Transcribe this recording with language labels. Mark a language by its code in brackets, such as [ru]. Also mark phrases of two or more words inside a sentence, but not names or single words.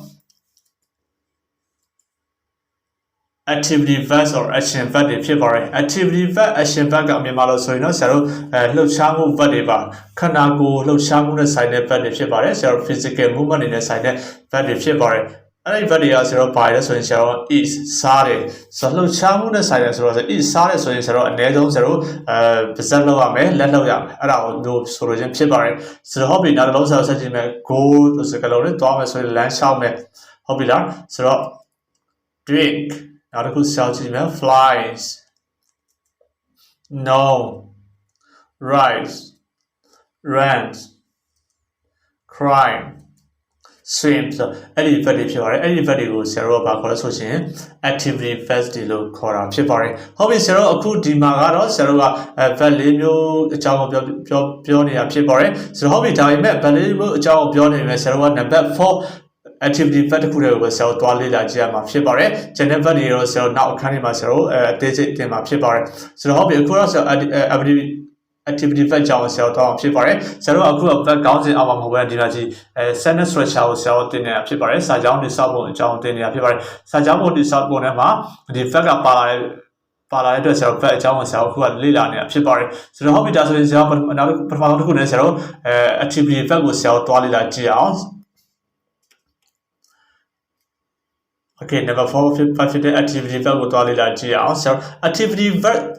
[en] activity verbs or action verb [my] တွေဖြစ်ပါတယ် [en] activity verb action verb [my] ကမြန်မာလိုဆိုရင်တော့ဆရာတို့လှုပ်ရှားမှု verb တွေပါခန္ဓာကိုယ်လှုပ်ရှားမှုနဲ့ ဆိုင်တဲ့ verb တွေဖြစ်ပါတယ်ဆရာတို့ [en] physical movement [my] တွေနဲ့ဆိုင်တဲ့ verb တွေဖြစ်ပါတယ်အဲ့ဒီ verb တွေကဆရာတို့ဘာလဲဆိုရင်ဆရာတို့ is စားတယ်ဆိုတော့လှုပ်ရှားမှုနဲ့ဆိုင်တယ်ဆိုတော့ is စားတယ်ဆိုရင်ဆရာတို့အနည်းဆုံးဆရာတို့ပါဇက်လောက်ရမယ်လက်လောက်ရမယ်အဲ့ဒါကိုတို့ဆိုလိုချင်းဖြစ်ပါတယ်ဆိုတော့ဟုတ်ပြီနောက်တစ်လုံးဆရာတို့ဆက်ကြည့်မယ် go ဆိုစကားလုံးနဲ့သွားမယ်ဆိုရင်လမ်းလျှောက်မယ်ဟုတ်ပြီလားဆိုတော့ drinkနောက်တစ်ခုဆရာကြည့်မယ် flies [en] no rise runs crime swim [my] ဆိုအဲ့ဒီ verb တွေဖြစ်ပါတယ်အဲ့ဒီ verb တွေကိုဆရာတို့ကဘာခေါ်လဲဆိုရင် [en] activity verbs [my] တွေလို့ခေါ်တာဖြစ်ပါတယ်ဟုတ်ပြီဆရာတို့အခုဒီမှာကတော့ဆရာတို့က verb ၄မျိုးအကြောင်းကိုပြော နေတာဖြစ်ပါတယ်ဆိုတော့ဟုတ်ပြီဒါပေမဲ့ verb ၄မျိုးအကြောင်းကိုပြောနေမယ်ဆရာတို့က [en] number 4 activity verb [my] တစ်ခုတည်းကိုဆရာတို့တွားလေ့လာကြည့်ရမှာဖြစ်ပါတယ်။ [en] general verb [my] တွေတော့ဆရာတို့နောက်အခန်းထဲမှာဆရာတို့အသေးစိတ်သင်မှာဖြစ်ပါတယ်။ဆိုတော့ဟုတ်ပြီအခုတော့ဆရာ [en] activity verb [my] ကြောင်း ဆရာတို့တော့ဖြစ်ပါတယ်။ဆရာတို့အခု verb ကောင်းစဉ်အောက်မှာမဟုတ်ဘဲဒီမှာကြည့် [en] sentence structure [my] ကိုဆရာတို့သင်နေတာဖြစ်ပါတယ်။စာကြောင်းတိစောက်ပုံအကြောင်းသင်နေတာဖြစ်ပါတယ်။စာကြောင်းပုံတိစောက်ပုံထဲမှာဒီ verb ကပါလာတဲ့ပါလာတဲ့အတွက်ဆရာတို့ verb အကြောင်းကိုဆရာတို့အခုကလေ့လာနေတာဖြစ်ပါတယ်ဆိုတော့ဟုတ်ပြီဒါဆိုရင်ဆရာတို့နောက်ပထမဆုံးတစ်ခုနဲ့ဆရာတို့activity verb ကိုဆရာတို့တွားလေ့လာကြည့်အောင် [en] Okay number 4 5 [my] ဖြစ်တဲ့ [en] activity verb [my] ကိုတွားလေ့လာကြည့်အောင်ဆရာတို့ [en] activity verb